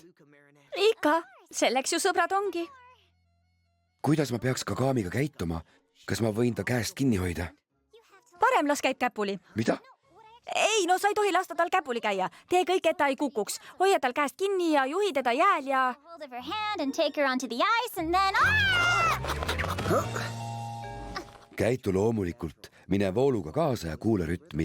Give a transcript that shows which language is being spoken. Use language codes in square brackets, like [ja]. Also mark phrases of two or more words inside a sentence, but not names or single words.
[et] Ikka, selleks ju sõbrad ongi. Kuidas ma peaks Kagamiga käituma? Kas ma võin ta käest kinni hoida? Parem las käib käpuli. Mida? Ei, no sa ei tohi lasta tal käpuli käia. Tee kõik, et ta ei kukuks. Hoia tal käest kinni ja juhi teda jääl ja... [en] Hold of her hand and take her onto the ice and then... [et] Käitu loomulikult. Mine vooluga kaasa ja kuule rütmi.